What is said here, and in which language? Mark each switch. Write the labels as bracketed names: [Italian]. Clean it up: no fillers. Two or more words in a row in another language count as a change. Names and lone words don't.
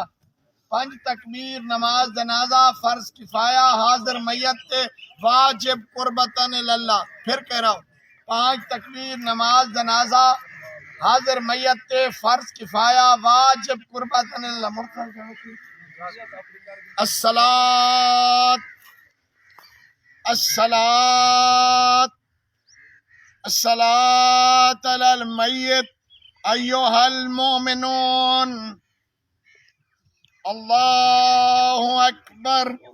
[Punjabi] پنج تکبیر نماز جنازہ فرض کفایہ حاضر میت واجب [Arabic] قربة لله. [Urdu] پھر کہہ رہا ہوں، پانچ تکبیر نماز جنازہ حاضر میت فرض کفایہ واجب [Arabic] قربة لله. الصلاة الصلاة الصلاة على الميت أيها المؤمنون. الله أكبر.